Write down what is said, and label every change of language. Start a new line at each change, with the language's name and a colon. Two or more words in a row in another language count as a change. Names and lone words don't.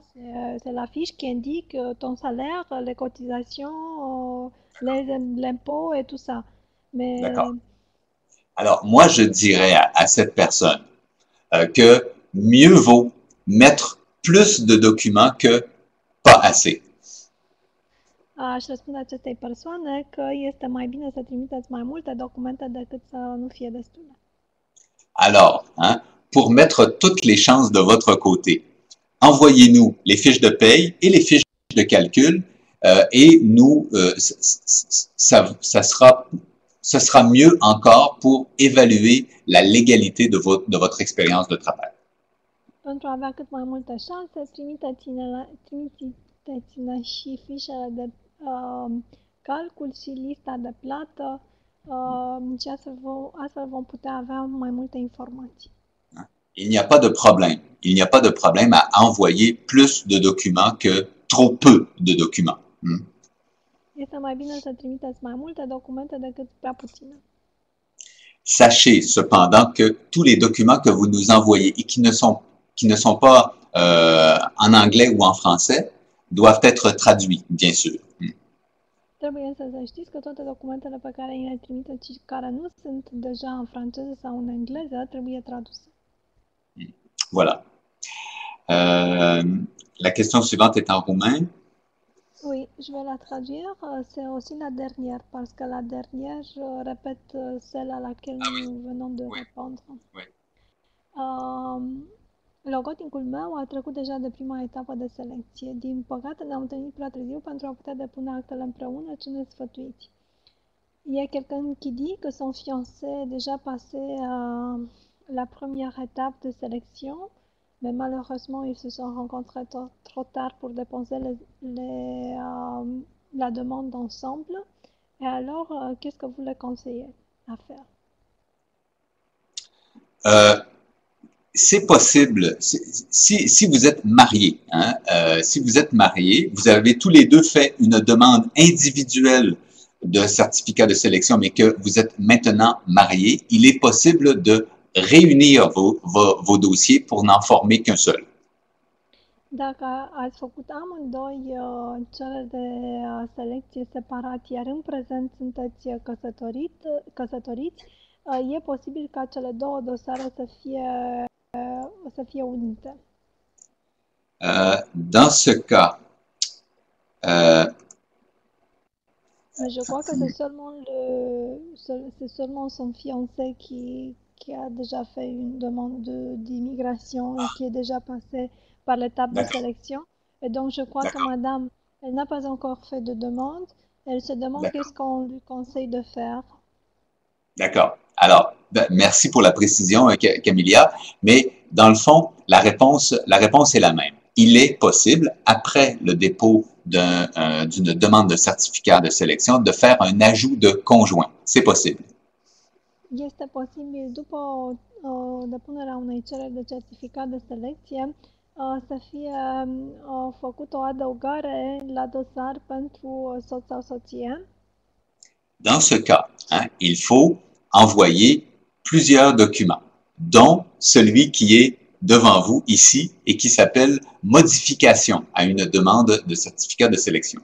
French: C'est la fiche qui indique ton salaire, les cotisations, l'impôt et tout ça. Mais D'accord. Alors, moi, je dirais à cette personne que mieux vaut mettre plus de documents que pas assez.
Romanian: Aș răspunde acestei persoane că este mai bine să trimiteți mai multe documente decât să nu fie destule.
French: Alors, hein, pour mettre toutes les chances de votre côté, envoyez-nous les fiches de paye et les fiches de calcul et nous, ce sera mieux encore pour évaluer la légalité de votre expérience de travail.
Romanian: Pentru a avea cât mai multe șanse, trimiteți-ne și fișele de calcul și lista de plată și astfel vom putea avea mai multe informații.
French: Il n'y a pas de problème. Il n'y a pas de problème à envoyer plus de documents que trop peu de documents.
Romanian: Este mai bine să trimiteți mai multe documente decât prea puține.
French: Sachez cependant que tous les documents que vous nous envoyez et qui ne sont pas en anglais ou en français doivent être traduits, bien sûr.
Romanian: Trebuie însă să știți că toate documentele pe care îi le trimiteți și care nu sunt deja în franceză sau în engleză trebuie traduse.
French: Voilà. La question suivante est en roumain. Oui, je vais la traduire. C'est aussi la dernière, parce que la dernière répète celle à laquelle nous venons de répondre. Oui.
Romanian: Logoticul meu a trecut deja de prima etapă de selecție. Din păcate ne-am întâlnit prea târziu pentru a putea depune actele împreună. Ce ne sfătuiți?
French: Il y a quelqu'un qui dit que son fiancé est déjà passé la première étape de sélection, mais malheureusement ils se sont rencontrés trop tard pour déposer la demande ensemble. Et alors, qu'est-ce que vous les conseillez à faire? C'est possible, si vous êtes marié, hein, si vous êtes marié, vous avez tous les deux fait une demande individuelle de certificat de sélection, mais que vous êtes maintenant marié, il est possible de réunir vos dossiers pour n'en former qu'un seul.
Romanian: Dacă ați făcut amândoi cereri de selecție separat, iar în prezent sunteți căsătoriți, e posibil ca cele două dosare să fie unite.
French: Dans ce cas, Mais je crois que c'est seulement son fiancé qui a déjà fait une demande d'immigration et qui est déjà passé par l'étape de sélection. Et donc, je crois que madame, elle n'a pas encore fait de demande. Elle se demande qu'est-ce qu'on lui conseille de faire. D'accord. Alors, merci pour la précision, Camilla, mais dans le fond, la réponse est la même. Il est possible, après le dépôt d'une demande de certificat de sélection, de faire un ajout de conjoint. C'est possible.
Romanian: Este posibil, după depunerea unei cereri de certificat de selecție, să fie făcută o adăugare la dosar pentru soț sau soție.
French: Dans ce cas, il faut envoyer plusieurs documents, dont celui qui est devant vous ici et qui s'appelle modification à une demande de certificat de sélection.